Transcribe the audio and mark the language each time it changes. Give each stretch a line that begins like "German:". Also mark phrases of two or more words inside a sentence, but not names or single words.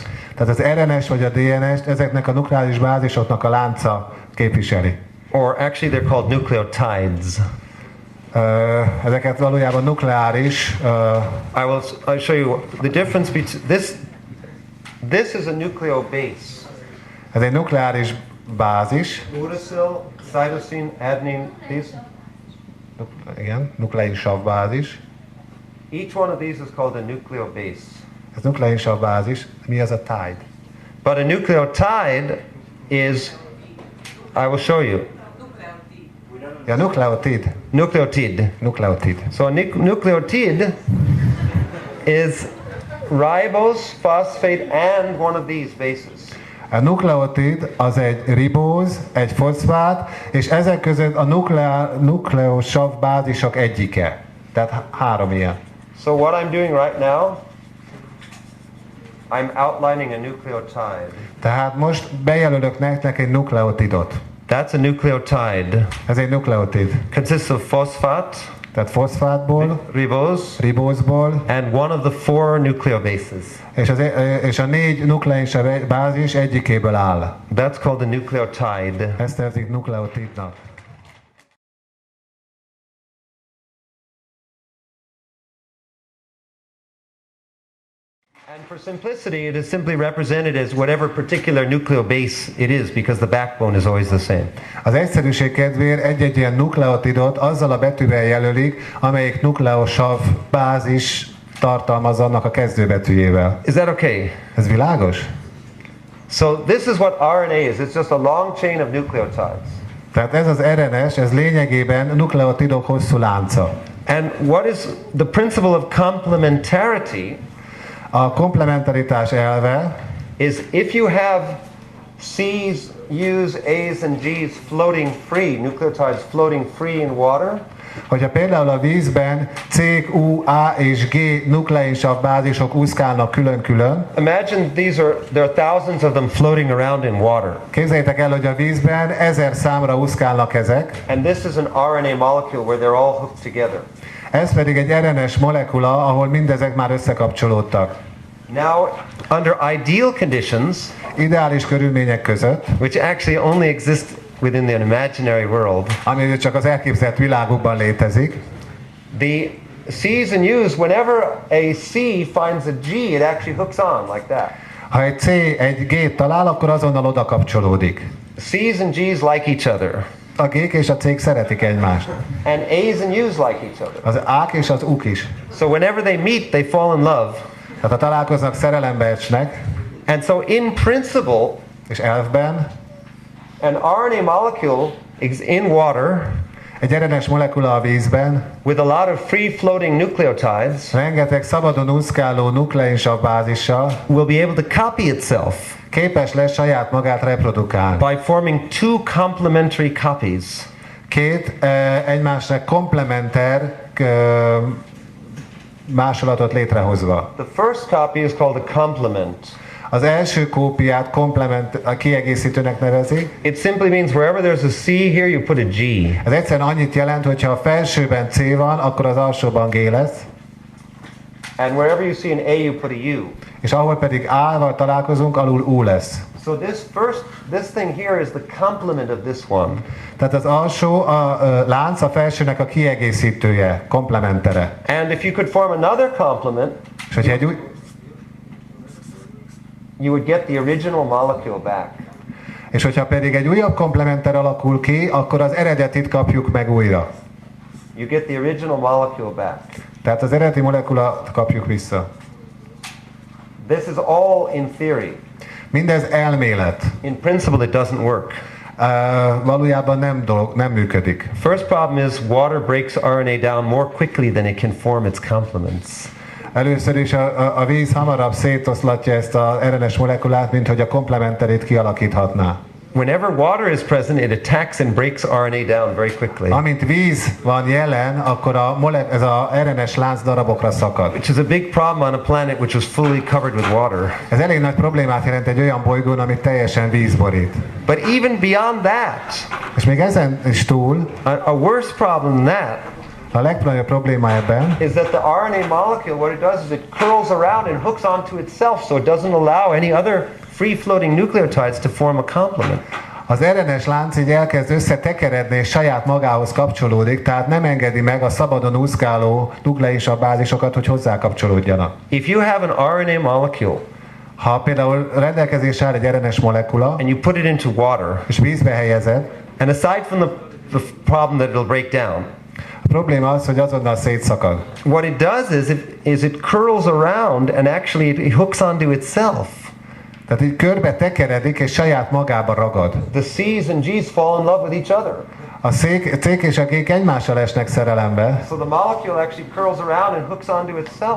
Hungarian: Tehát az RNS vagy a DNS-t ezeknek a nukleáris bázisoknak a lánca képviseli.
English: Or actually they're called nucleotides.
Hungarian: Ezeket valójában nukleáris.
English: I'll show you the difference between this is a nucleobase.
Hungarian: Ez egy nukleáris bázis.
English: Uracil, cytosine, adenine, these.
Hungarian: Igen, nukleinsav bázis.
English: Each one of these is called a nucleobase.
Hungarian: Ez nukleinsav bázis. Mi az a tide?
English: But a nucleotide is, I will show you.
Hungarian: Ja, nukleotid.
English: Nucleotide.
Hungarian: Nukleotid.
English: So a nucleotide is ribose, phosphate, and one of these bases.
Hungarian: A nukleotid az egy ribóz, egy foszfát, és ezek között a nukleosav bázisok egyike. Tehát 3 ilyen.
English: So what I'm doing right now, I'm outlining a nucleotide.
Hungarian: Tehát most bejelölök nektek egy nukleotidot.
English: That's a nucleotide.
Hungarian: Ez egy nukleotid.
English: Consists of phosphate,
Hungarian: Tehát foszfátból, ribózból,
English: and one of the 4 nucleobases.
Hungarian: És a 4 nukleinsav bázis egyikéből áll.
English: That's called a nucleotide.
Hungarian: Ezt nevezik nukleotidnak.
English: And for simplicity, it is simply represented as whatever particular nucleobase it is, because the backbone is always the same.
Hungarian: Az egyszerűség kedvéért egy-egy ilyen nukleotidot azzal a betűvel jelölik, amelyik nukleosav bázis tartalmaz annak a kezdőbetűjével.
English: Is that okay?
Hungarian: Ez világos?
English: So this is what RNA is. It's just a long chain of nucleotides.
Hungarian: Tehát ez az RNS, ez lényegében nukleotidok hosszú lánca.
English: And what is the principle of complementarity?
Hungarian: A komplementaritás elve
English: Is if you have C's, U's, A's and G's floating free, nucleotides floating free in water,
Hungarian: hogyha például a vízben C, U, A és G nukleinsav bázisok úszkálnak külön-külön.
English: imagine there are thousands of them floating around in water.
Hungarian: Képzeljétek el, hogy a vízben 1000 számra úszkálnak ezek.
English: And this is an RNA molecule where they're all hooked together.
Hungarian: Ez pedig egy RNS molekula, ahol mindezek már összekapcsolódtak.
English: Now, under ideal conditions,
Hungarian: Ideális körülmények között,
English: which actually only exist within the imaginary world,
Hungarian: ami csak az elképzelt világukban létezik,
English: the C's and U's, whenever a C finds a G, it actually hooks on like that.
Hungarian: ha egy C egy G-t talál, akkor azonnal oda kapcsolódik.
English: C's and G's like each other.
Hungarian: A G-k és a C-k szeretik egymást.
English: And A's and U's like each other.
Hungarian: Az A-k és az U-k is.
English: So whenever they meet, they fall in love.
Hungarian: Tehát ha találkoznak, szerelembe esnek,
English: And so in principle,
Hungarian: és elfben
English: an RNA molecule is in water
Hungarian: egy RNS molekula a vízben,
English: with a lot of free floating nucleotides
Hungarian: rengeteg szabadon úszkáló nukleinsav bázissal
English: will be able to copy itself
Hungarian: képes lesz saját magát reprodukálni.
English: by forming 2 complementary copies.
Hungarian: 2 egymásnak komplementer másolatot létrehozva.
English: The first copy is called a complement.
Hungarian: Az első kópiát a kiegészítőnek nevezik.
English: It simply means wherever there's a C here, you put a G.
Hungarian: Ez egyszerűen annyit jelent, hogy ha a felsőben C van, akkor az alsóban G lesz.
English: And wherever you see an A, you put a U.
Hungarian: És ahol pedig A-val találkozunk, alul U lesz.
English: So this thing here is the complement of this one.
Hungarian: Tehát az alsó a lánc a felsőnek a kiegészítője, komplementere.
English: And if you could form another complement,
Hungarian: És hogyha egy új,
English: you would get the original molecule back.
Hungarian: és hogyha pedig egy újabb komplementer alakul ki, akkor az eredetit kapjuk meg újra.
English: You get the original molecule back.
Hungarian: Tehát az eredeti molekulát kapjuk vissza.
English: This is all in theory.
Hungarian: Mindez elmélet.
English: In principle, it doesn't work.
Hungarian: Valójában nem működik.
English: First problem is water breaks RNA down more quickly than it can form its complements.
Hungarian: Először is a víz hamarabb szétoszlatja ezt a RNS molekulát, mint hogy a komplementerét kialakíthatná.
English: whenever water is present, it attacks and breaks RNA down very quickly.
Hungarian: Amint víz van jelen, akkor ez a RNS lánc darabokra szakad.
English: Which is a big problem on a planet which was fully covered with water.
Hungarian: Ez elég nagy problémát jelent egy olyan bolygón, amit teljesen víz borít.
English: But even beyond that,
Hungarian: És még ezen is túl,
English: a worse problem than that,
Hungarian: a legnagyobb probléma ebben,
English: is that the RNA molecule, what it does is it curls around and hooks onto itself, so it doesn't allow any other free-floating nucleotides to form a complement.
Hungarian: az RNS lánc így elkezd összetekeredni és saját magához kapcsolódik, tehát nem engedi meg a szabadon úszkáló nukleisabb bázisokat, hogy hozzá kapcsolódjanak.
English: If you have an RNA molecule,
Hungarian: Ha például rendelkezésre áll egy RNS molekula,
English: and you put it into water,
Hungarian: és vízbe helyezed,
English: and aside from the problem that it'll break down,
Hungarian: a probléma az, hogy azonnal szétszakad.
English: what it does is it curls around and actually it hooks onto itself.
Hungarian: Tehát így körbe tekeredik és saját magába ragad.
English: The C's and G's fall in love with each other.
Hungarian: A C és a G egymással esnek szerelembe,
English: So the molecule actually curls around and hooks onto itself.